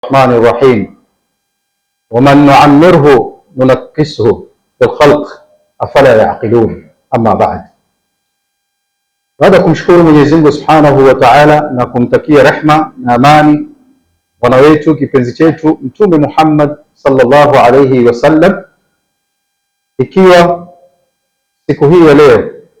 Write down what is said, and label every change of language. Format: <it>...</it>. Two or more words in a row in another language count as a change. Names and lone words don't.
<ar>الرحمن الرحيم ومن نعمره ننكسه في الخلق أفلا يعقلون. أما بعد,</ar> <sw>baada ya kumshukuru Mwenyezi Mungu</sw> <ar>سبحانه وتعالى</ar> <sw>na kumtakia rehma na amani bwana wetu kipenzi chetu Mtume Muhammad</sw> <ar>صلى الله عليه وسلم,</ar> <sw>ikiwa siku hii ya leo</sw>